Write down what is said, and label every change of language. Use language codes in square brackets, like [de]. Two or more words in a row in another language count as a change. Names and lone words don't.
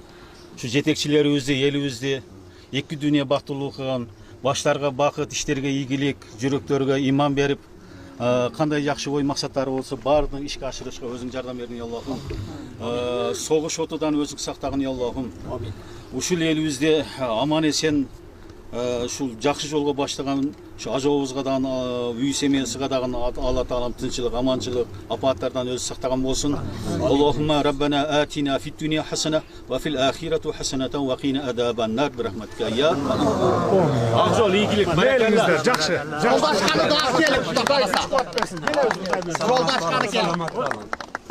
[ky] Ушу жетекчилерибизди, элибизди эки дүйнө бактылуу кылган, баштарга бакыт, иштерге ийгилик, жүрөктөргө иман берип, кандай жакшы ой максаттары болсо баардыгын ишке ашырышка өзүң жардам бердиң, я Аллахым. Согуш отудан өзүң сактагын, я Аллахым. Ушул элибизде аман эсен ушул жакшы жолго баштаган ушу ажообузга дагы, үй семьясыга дагы Алла таалам тынчылык, аманчылык, апаттардан өзү сактаган болсун. [ar] اللهم ربنا آتنا في الدنيا حسنة وفي الآخرة حسنة وقنا عذاب النار برحمتك يا [ky] Ак жол, ийгилик, баракалла. Жакшы. Жолдашканы да келип, Кудай каласа. Жолдашканы келип.